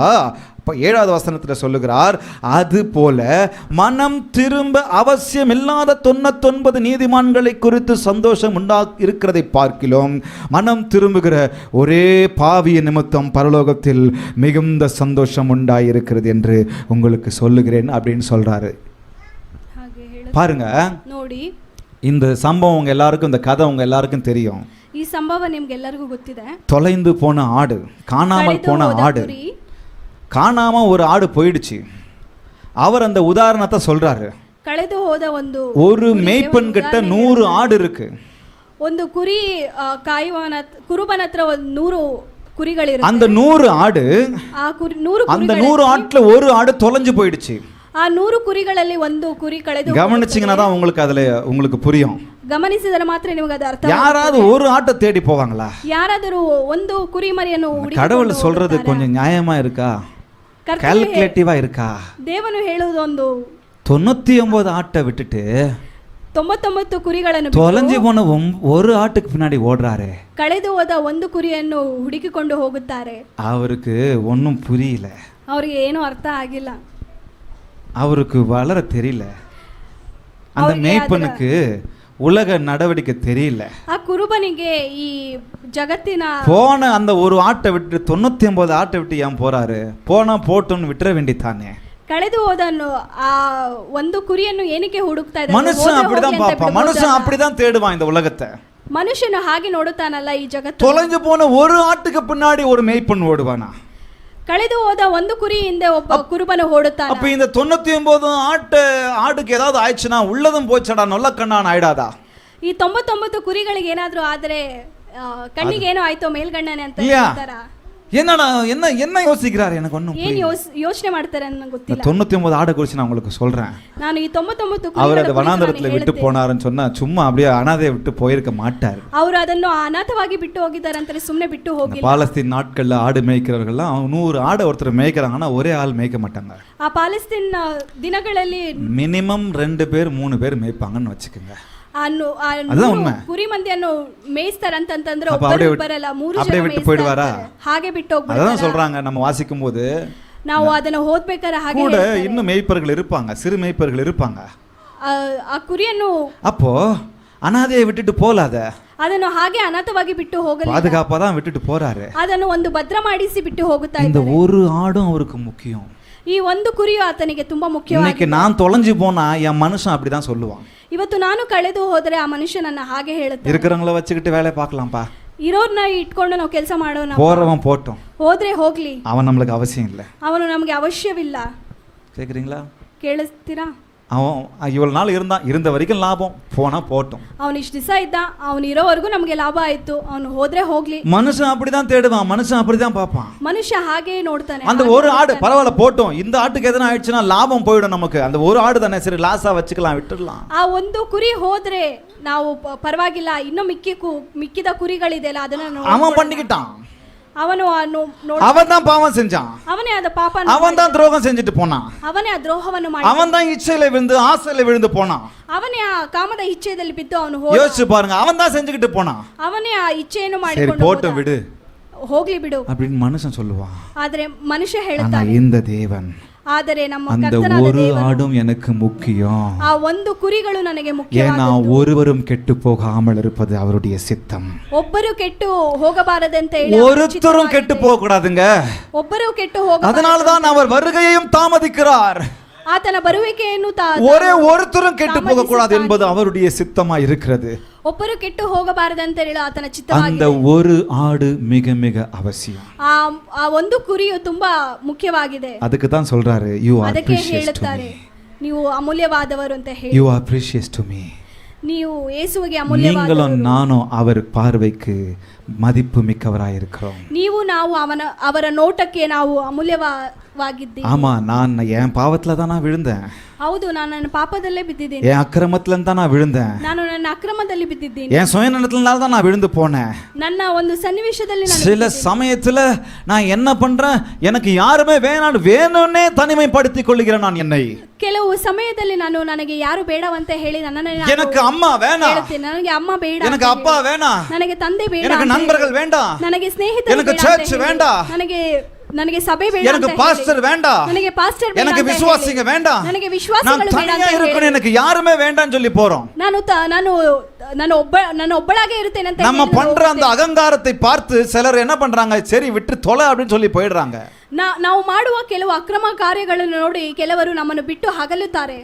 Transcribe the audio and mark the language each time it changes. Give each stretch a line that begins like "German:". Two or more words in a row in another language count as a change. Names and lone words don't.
Tamil: 7வது வசனத்தில் சொல்லுகிறார், அது போல மனம் திரும்ப அவசியம் இல்லாத 99 நீதிமான்களை குறித்து சந்தோஷம் இருக்கிறதை பார்க்கிறோம். மனம் திரும்புகிற ஒரே பாவிய நிமித்தம் பரலோகத்தில் மிகுந்த சந்தோஷம் உண்டாயிருக்கிறது என்று உங்களுக்கு சொல்லுகிறேன் அப்படின்னு சொல்றாரு. பாருங்க, இந்த சம்பவம் உங்க எல்லாருக்கும், இந்த கதை உங்க எல்லாருக்கும் தெரியும்.
Kannada: ಈ ಸಂಭವ ನಿಮ್ಗೆಲ್ಲರಿಗೂ ಗೊತ್ತಿದೆ.
Tamil: தொலைந்து போன ஆடு, காணாமல் போன ஆடு. காணாம ஒரு ஆடு போயிடுச்சு. அவர் அந்த உதாரணத்தை சொல்றாரு.
Kannada: ಕಳೆದು ಹೋದ
Tamil: ஒரு மேய்ப்பன் கிட்ட 100 ஆடு இருக்கு.
Kannada: ಒಂದು ಕುರಿ ಕಾಯುವನ ಕುರುಬನ ಹತ್ರ 100 ಕುರಿಗಳಿರುತ್ತೆ.
Tamil: அந்த 100 ஆடு, அந்த 100 ஆட்டுல ஒரு ஆடு தொலைஞ்சு போயிடுச்சு.
Kannada: ಆ 100 ಕುರಿಗಳಲ್ಲಿ ಒಂದು ಕುರಿ ಕಳೆದು.
Tamil: கவனிச்சீங்கன்னா தான் உங்களுக்கு புரியும்.
Kannada: ಗಮನಿಸಿದರೆ ಮಾತ್ರ ನಿಮಗೆ ಅದು ಅರ್ಥ.
Tamil: யாராவது ஒரு ஆட்டை தேடி போவாங்களா?
Kannada: ಯಾರಾದರೂ ಒಂದು ಕುರಿ ಮರಿಯನ್ನು ಹುಡುಕಿ.
Tamil: கடவுள் சொல்றது கொஞ்சம் நியாயமா இருக்கா? ಕ್ಯಾಲ್ಕುಲೇಟಿವ್ இருக்கா?
Kannada: ದೇವನು ಹೇಳುವುದು ಒಂದು
Tamil: 99 ஆட்டை விட்டுட்டு
Kannada: 99 ಕುರಿಗಳನ್ನು
Tamil: தொலைஞ்சு போன ஒரு ஆட்டுக்கு பின்னாடி ஓடுறாரு.
Kannada: ಕಳೆದು ಹೋದ ಒಂದು ಕುರಿಯನ್ನು ಹುಡುಕಿಕೊಂಡು ಹೋಗುತ್ತಾರೆ.
Tamil: அவருக்கு ஒன்றும் புரியல.
Kannada: ಅವರಿಗೆ ಏನೂ ಅರ್ಥ ಆಗಿಲ್ಲ.
Tamil: அவருக்கு வளர தெரியல. அந்த மேய்ப்பனுக்கு உலக நடவடிக்கை தெரியல.
Kannada: ಆ ಕುರುಬನಿಗೆ ಈ ಜಗತ್ತಿನ
Tamil: போன அந்த ஒரு ஆட்டை விட்டு 99 ஆட்டை விட்டு ஏன் போறாரு? போனா போட்டோன்னு விட்டுற வேண்டித்தானே.
Kannada: ಕಳೆದು ಹೋದನು ಆ ಒಂದು ಕುರಿಯನ್ನು ಏನಕ್ಕೆ ಹುಡುಕ್ತಾ ಇದ್ದಾನೆ?
Tamil: மனுஷன் அப்படிதான் பாப்பான். மனுஷன் அப்படிதான் தேடுவான் இந்த உலகத்தை.
Kannada: ಮನುಷ್ಯನು ಹಾಗೆ ನೋಡುತ್ತಾನಲ್ಲ ಈ ಜಗತ್ತು.
Tamil: தொலைஞ்சு போன ஒரு ஆட்டுக்கு பின்னாடி ஒரு மேய்ப்பன் ஓடுவானா?
Kannada: ಕಳೆದು ಹೋದ ಒಂದು ಕುರಿ ಹಿಂದೆ ಒಬ್ಬ ಕುರುಬನು ಓಡುತ್ತಾನೆ.
Tamil: அப்ப இந்த 99 ஆடுக்கு ஏதாவது ஆயிடுச்சுனா உள்ளதும் போச்சடா நல்ல கண்ணான் ஆயிடாதா?
Kannada: ಈ 99 ಕುರಿಗಳಿಗೆ ಏನಾದರೂ ಆದರೆ ಕಣ್ಣಿಗೆ ಏನೋ ಆಯ್ತೋ ಮೇಲ್ಗಣ್ಣನೆ ಅಂತ ಹೇಳ್ತಾರಾ?
Tamil: என்ன யோசிக்கிறாரு? எனக்கு ஒண்ணும்
Kannada: ಏನು ಯೋಚನೆ ಮಾಡ್ತಾರೆ ನನಗೆ ಗೊತ್ತಿಲ್ಲ.
Tamil: 99 ஆடை குறித்து நான் உங்களுக்கு சொல்றேன்.
Kannada: ನಾನು ಈ 99
Tamil: அவர் அதை வனாந்தரத்துல விட்டு போனாருன்னு சொன்னா சும்மா அப்படியே அனாதையை விட்டு போயிருக்க மாட்டார்.
Kannada: ಅವರು ಅದನ್ನು ಅನಾಥವಾಗಿ ಬಿಟ್ಟು ಹೋಗಿದ್ದಾರೆ ಅಂತಾರೆ, ಸುಮ್ಮನೆ ಬಿಟ್ಟು ಹೋಗಿಲ್ಲ.
Tamil: பாலஸ்தீன் நாட்கள்ல ஆடு மேய்க்கிறவர்கள்லாம் 100 ஆடை ஒருத்தர் மேய்க்கிறாங்கன்னா ஒரே ஆள் மேய்க்க மாட்டாங்க.
Kannada: ಆ ಪಾಲೆಸ್ತீನ್ ದಿನಗಳಲ್ಲಿ
Tamil: மினிமம் 2 பேர் 3 பேர் மேய்ப்பாங்கன்னு வச்சுக்கோங்க.
Kannada: ಕುರಿ ಮಂದಿಯನ್ನು ಮೇಯಿಸ್ತಾರಂತಂದ್ರೆ ಒಬ್ಬರು ಬರಲ್ಲ, 3 ಜನ
Tamil: ಬಿಟ್ಟು போய்டுவாரா?
Kannada: ಹಾಗೆ ಬಿಟ್ಟು ಹೋಗ್ತಾರೆ.
Tamil: அதான் சொல்றாங்க. நம்ம வாசிக்கும் போது
Kannada: ನಾವು ಅದನ್ನ ಓದಬೇಕಾದ್ರೆ ಹಾಗೆ
Tamil: கூட இன்னும் மேய்ப்பர்கள் இருப்பாங்க, சிறு மேய்ப்பர்கள் இருப்பாங்க.
Kannada: ಆ ಕುರಿಯನ್ನು
Tamil: அப்போ அனாதையை விட்டுட்டு போலாத,
Kannada: ಅದನ್ನು ಹಾಗೆ ಅನಾಥವಾಗಿ ಬಿಟ್ಟು ಹೋಗಲ್ಲ,
Tamil: பாதுகாப்பா தான் விட்டுட்டு போறாரு.
Kannada: ಅದನ್ನು ಒಂದು ಭದ್ರ ಮಾಡಿಸಿ ಬಿಟ್ಟು ಹೋಗುತ್ತಾ
Tamil: இந்த ஒரு ஆடும் அவருக்கு முக்கியம்.
Kannada: ಈ ಒಂದು ಕುರಿಯು ಆತನಿಗೆ ತುಂಬಾ ಮುಖ್ಯವಾಗಿದೆ.
Tamil: இன்னைக்கு நான் தொலைஞ்சு போனா என் மனுஷன் அப்படிதான் சொல்லுவான்.
Kannada: ಇವತ್ತು ನಾನು ಕಳೆದು ಹೋದರೆ ಆ ಮನುಷ್ಯನನ್ನ ಹಾಗೆ ಹೇಳುತ್ತೆ.
Tamil: இருக்கிறவங்கள வச்சுக்கிட்டு வேலை பார்க்கலாம்ப்பா,
Kannada: ಇರೋರ್ನ ಇಟ್ಕೊಂಡು ನಾವು ಕೆಲಸ ಮಾಡೋಣ,
Tamil: போறவன் போட்டும்,
Kannada: ಹೋದ್ರೆ ಹೋಗ್ಲಿ,
Tamil: அவன் நம்மளுக்கு அவசியம் இல்லை,
Kannada: ಅವನು ನಮಗೆ ಅವಶ್ಯವಿಲ್ಲ.
Tamil: கேக்குறீங்களா?
Kannada: ಕೇಳಿಸ್ತೀರಾ?
Tamil: அவன் இவ்வளவு நாள் இருந்த வரைக்கும் லாபம், போனா போட்டும்.
Kannada: ಅವನು ಇಷ್ಟು ದಿವಸ ಇದ್ದ, ಅವನು ಇರೋವರೆಗೂ ನಮಗೆ ಲಾಭ ಆಯ್ತು, ಅವನು ಹೋದ್ರೆ ಹೋಗ್ಲಿ.
Tamil: மனுஷன் அப்படிதான் தேடுவான், மனுஷன் அப்படிதான் பார்ப்பான்.
Kannada: ಮನುಷ್ಯ ಹಾಗೆಯೇ ನೋಡ್ತಾನೆ.
Tamil: அந்த ஒரு ஆடு பரவாயில்ல போட்டும், இந்த ஆட்டுக்கு எதனா ஆயிடுச்சுன்னா லாபம் போயிடும் நமக்கு, அந்த ஒரு ஆடு தானே சரி லாஸா வச்சுக்கலாம் விட்டுடலாம்.
Kannada: ಆ ಒಂದು ಕುರಿ ಹೋದ್ರೆ ನಾವು ಪರವಾಗಿಲ್ಲ, ಇನ್ನು ಮಿಕ್ಕಿದ ಕುರಿಗಳಿದೆಯಲ್ಲ ಅದನ್ನ
Tamil: அவன் பண்ணிக்கிட்டான். அவன் தான் பாவம் செஞ்சான், அவனே அந்த பாப்பா, அவன் தான் துரோகம் செஞ்சுட்டு போனான்,
Kannada: அவனே ಆ ದ್ರೋಹವನ್ನು ಮಾಡಿ,
Tamil: அவன் தான் இச்சையில விழுந்து ஆசையில விழுந்து போனான்,
Kannada: ಅವನೇ ಆ ಕಾಮದ ಇಚ್ಛೆಯಲ್ಲಿ ಬಿದ್ದು ಅವನು
Tamil: யோசிச்சு பாருங்க, அவன் தான் செஞ்சுக்கிட்டு போனான்.
Kannada: ಅವನೇ ಆ ಇಚ್ಛೆಯನ್ನು
Tamil: சரி
Kannada: ಮಾಡಿಕೊಂಡು
Tamil: போட்டும் விடு,
Kannada: ಹೋಗ್ಲಿ ಬಿಡು
Tamil: அப்படின்னு மனுஷன் சொல்லுவான்.
Kannada: ಆದ್ರೆ ಮನುಷ್ಯ
Tamil: ஆனா
Kannada: ಹೇಳ್ತಾನೆ,
Tamil: இந்த தேவன்
Kannada: ಆದರೆ ನಮ್ಮ
Tamil: அந்த
Kannada: ಕರ್ತನಾದ
Tamil: ஒரு
Kannada: ದೇವರು,
Tamil: ஆடும் எனக்கு முக்கியம்,
Kannada: ಆ ಒಂದು ಕುರಿಗಳು ನನಗೆ
Tamil: ஏன்னா
Kannada: ಮುಖ್ಯವಾದದ್ದು.
Tamil: ஒருவரும் கெட்டு போகாமல் இருப்பது அவருடைய சித்தம்.
Kannada: ಒಬ್ಬರು ಕೆಟ್ಟು ಹೋಗಬಾರದಂತ ಹೇಳಿ
Tamil: ஒருத்தரும் கெட்டு போக கூடாதுங்க,
Kannada: ಒಬ್ಬರು ಕೆಟ್ಟು ಹೋಗ,
Tamil: அதனால்தான் அவர் வருகையையும் தாமதிக்கிறார்.
Kannada: ಆತನ ಬರುವಿಕೆಯನ್ನು
Tamil: ஒரே ஒருத்தரும் கெட்டு போக கூடாது என்பது அவருடைய சித்தமா இருக்கிறது.
Kannada: ಒಬ್ಬರು ಕೆಟ್ಟು ಹೋಗಬಾರದಂತ ಹೇಳಿ ಆತನ
Tamil: அந்த
Kannada: ಚಿತ್ತವಾಗಿದೆ.
Tamil: ஒரு ஆடு மிக மிக அவசியம்.
Kannada: ಆ ಒಂದು ಕುರಿಯು ತುಂಬಾ ಮುಖ್ಯವಾಗಿದೆ.
Tamil: அதுக்கு தான் சொல்றாரு,
English: you are
Kannada: ಅದಕ್ಕೆ
English: precious to
Kannada: ಹೇಳುತ್ತಾರೆ,
English: me,
Kannada: ನೀವು ಅಮೂಲ್ಯವಾದವರು ಅಂತ ಹೇಳಿ.
English: you are precious to me.
Kannada: ನೀವು ಯೇಸುವಿಗೆ
Tamil: நீங்களும்
Kannada: ಅಮೂಲ್ಯವಾದವರು.
Tamil: நானும் அவர் பார்வைக்கு மதிப்பு மிக்கவராயிருக்கிறோம்.
Kannada: ನೀವು ನಾವು ಅವರ ನೋಟಕ್ಕೆ ನಾವು ಅಮೂಲ್ಯವಾಗಿದ್ದೀವಿ.
Tamil: ஆமா, நான் என் பாவத்துல தான் நான் விழுந்தேன்,
Kannada: ಹೌದು, ನಾನು ನನ್ನ ಪಾಪದಲ್ಲೇ ಬಿದ್ದಿದ್ದೀನಿ,
Tamil: என் அக்கிரமத்துல தான் நான் விழுந்தேன்,
Kannada: ನಾನು ನನ್ನ ಅಕ್ರಮದಲ್ಲಿ ಬಿದ್ದಿದ್ದೀನಿ,
Tamil: என் சுயநலத்தினால தான் நான் விழுந்து போனேன்.
Kannada: ನನ್ನ ಒಂದು ಸನ್ನಿವೇಶದಲ್ಲಿ ನಾನು
Tamil: சில சமயத்துல நான் என்ன பண்றேன், எனக்கு யாருமே வேணும்னே தனிமைப்படுத்திக் கொள்கிறேன் நான் என்னை.
Kannada: ಕೆಲವು ಸಮಯದಲ್ಲಿ ನಾನು ನನಗೆ ಯಾರು ಬೇಡವಂತ ಹೇಳಿ ನನ್ನನ್ನೇ
Tamil: எனக்கு அம்மா வேணாம்,
Kannada: ಹೇಳ್ತೀನಿ, ನನಗೆ ಅಮ್ಮ ಬೇಡ,
Tamil: எனக்கு அப்பா வேணாம்,
Kannada: ನನಗೆ ತಂದೆ ಬೇಡ,
Tamil: எனக்கு நண்பர்கள் வேண்டாம்,
Kannada: ನನಗೆ ಸ್ನೇಹಿತರು
Tamil: எனக்கு
Kannada: ಬೇಡ ಅಂತ
Tamil: சர்ச்
Kannada: ಹೇಳಿ,
Tamil: வேண்டாம்,
Kannada: ನನಗೆ ಸಭೆ ಬೇಡ,
Tamil: எனக்கு பாஸ்டர் வேண்டாம்,
Kannada: ನನಗೆ ಪಾಸ್ಟರ್ ಬೇಡ,
Tamil: எனக்கு விசுவாசிங்க வேண்டாம்,
Kannada: ನನಗೆ
Tamil: நான்
Kannada: ವಿಶ್ವಾಸಿಗಳು ಬೇಡ
Tamil: தனியா
Kannada: ಅಂತ
Tamil: இருக்கணும்,
Kannada: ಹೇಳಿ,
Tamil: எனக்கு யாருமே வேண்டாம்னு சொல்லி போறோம்.
Kannada: ನಾನು ಒಬ್ಬಳಾಗೆ ಇರುತ್ತೇನೆ ಅಂತ
Tamil: நம்ம பண்ற அந்த அகங்காரத்தை பார்த்து சிலர் என்ன பண்றாங்க, சரி விட்டு தொலை அப்படின்னு சொல்லி போயிடுறாங்க.
Kannada: ನಾವು ಮಾಡುವ ಕೆಲವು ಅಕ್ರಮ ಕಾರ್ಯಗಳನ್ನು ನೋಡಿ ಕೆಲವರು ನಮ್ಮನ್ನು ಬಿಟ್ಟು ಹಗಲುತ್ತಾರೆ.